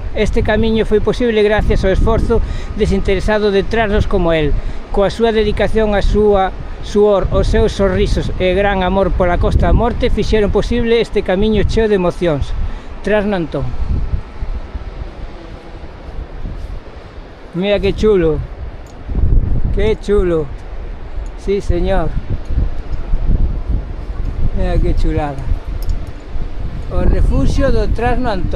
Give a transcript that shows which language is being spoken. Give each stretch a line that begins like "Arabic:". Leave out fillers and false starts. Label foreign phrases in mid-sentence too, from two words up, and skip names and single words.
Galician: Este camiño foi posible gracias ao esforzo desinteresado de trasnos como el. Coa súa dedicación, a súa suor, os seus sorrisos e gran amor pola Costa da Morte fixeron posible este camiño cheo de emocións. Trasno Antón.
Spanish: Mira qué chulo. Qué chulo. Sí, señor. Mira qué chulada.
Galician: O refugio do Trasno Antón.